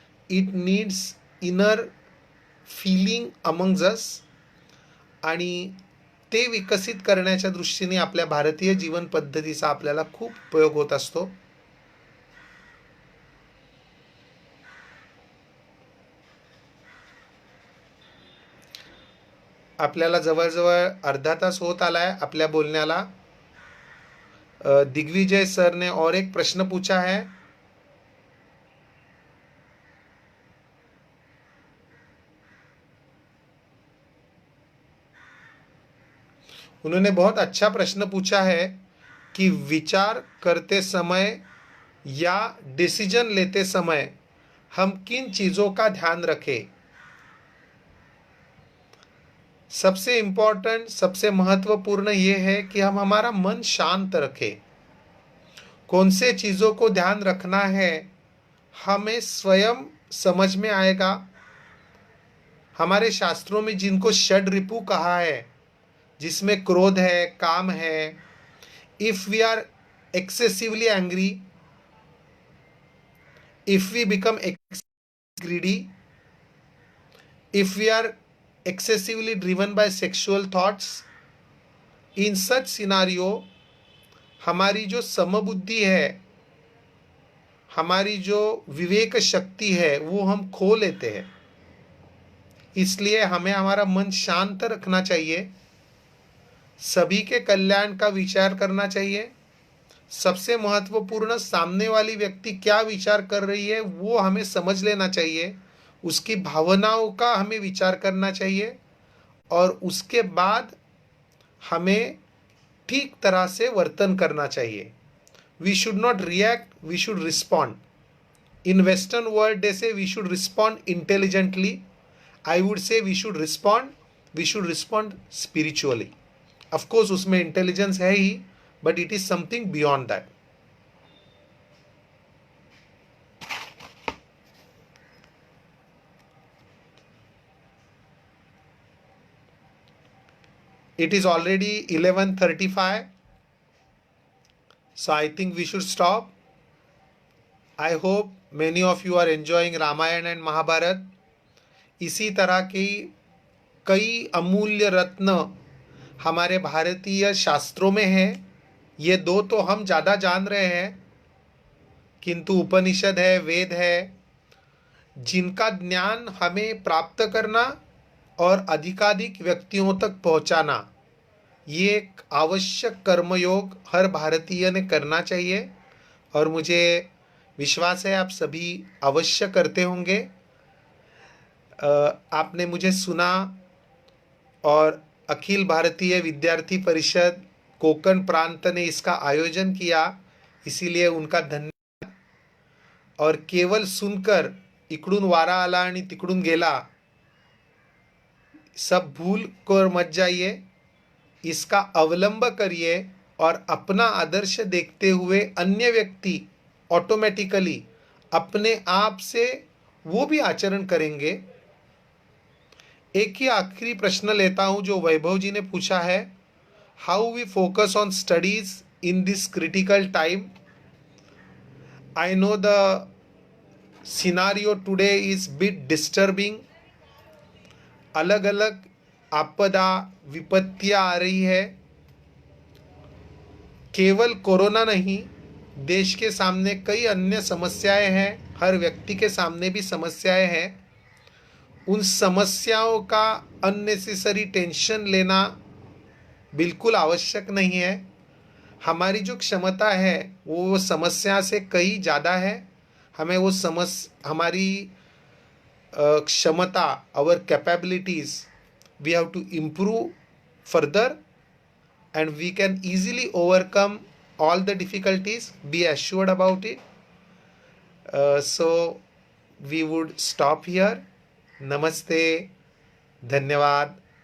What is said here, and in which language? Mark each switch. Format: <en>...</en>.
<en>It needs inner feeling amongst us.</en> <mr>आणि ते विकसित करण्याच्या दृष्टीने आपल्या भारतीय जीवन पद्धतीचा आपल्याला खूप उपयोग होत असतो. आपल्याला जवळजवळ अर्धा तास होत आलाय आपल्या बोलण्याला.</mr> <hi>दिग्विजय सर ने और एक प्रश्न पूछा है. उन्होंने बहुत अच्छा प्रश्न पूछा है कि विचार करते समय या डिसीजन लेते समय हम किन चीज़ों का ध्यान रखें. सबसे इम्पोर्टेंट, सबसे महत्वपूर्ण ये है कि हम हमारा मन शांत रखें. कौन से चीज़ों को ध्यान रखना है हमें स्वयं समझ में आएगा. हमारे शास्त्रों में जिनको षड रिपु कहा है, जिसमें क्रोध है, काम है,</hi> <en>if we are excessively angry, if we become greedy, if we are excessively driven by sexual thoughts, in such scenario</en> <hi>हमारी जो समबुद्धि है, हमारी जो विवेक शक्ति है वो हम खो लेते हैं. इसलिए हमें हमारा मन शांत रखना चाहिए. सभी के कल्याण का विचार करना चाहिए. सबसे महत्वपूर्ण, सामने वाली व्यक्ति क्या विचार कर रही है वो हमें समझ लेना चाहिए. उसकी भावनाओं का हमें विचार करना चाहिए और उसके बाद हमें ठीक तरह से वर्तन करना चाहिए.</hi> <en>We should not react, we should respond. In western world they say we should respond intelligently. I would say we should respond spiritually. Of course</en> <hi>उसमें</hi> <en>Intelligence है ही, but it is something beyond that. It is already 11:35, so I think we should stop. I hope many of you are enjoying Ramayana and Mahabharata.</en> <hi>इसी तरह की कई अमूल्य रत्न हमारे भारतीय शास्त्रों में है. ये दो तो हम ज़्यादा जान रहे हैं, किंतु उपनिषद है, वेद है, जिनका ज्ञान हमें प्राप्त करना और अधिकाधिक व्यक्तियों तक पहुंचाना, ये एक आवश्यक कर्मयोग हर भारतीय ने करना चाहिए. और मुझे विश्वास है आप सभी अवश्य करते होंगे. आपने मुझे सुना और अखिल भारतीय विद्यार्थी परिषद कोकण प्रांत ने इसका आयोजन किया, इसीलिए उनका धन्यवाद. और केवल सुनकर</hi> <mr>इकडून वारा आला आणि तिकडून गेला,</mr> <hi>सब भूल कर मत जाइए. इसका अवलंब करिए और अपना आदर्श देखते हुए अन्य व्यक्ति ऑटोमेटिकली अपने आप से वो भी आचरण करेंगे. एक ही आखिरी प्रश्न लेता हूं जो वैभव जी ने पूछा है. How we focus on studies in this critical time. I know the scenario today is bit disturbing. अलग अलग आपदा विपत्तियां आ रही है. केवल कोरोना नहीं, देश के सामने कई अन्य समस्याएं हैं. हर व्यक्ति के सामने भी समस्याएं हैं. उन समस्याओं का अननेसेसरी टेंशन लेना बिल्कुल आवश्यक नहीं है. हमारी जो क्षमता है वो समस्या से कई ज़्यादा है. हमें वो हमारी क्षमता,</hi> <en>our capabilities, we have to improve further, and we can easily overcome all the difficulties. Be assured about it. So we would stop here. Namaste. धन्यवाद.</en>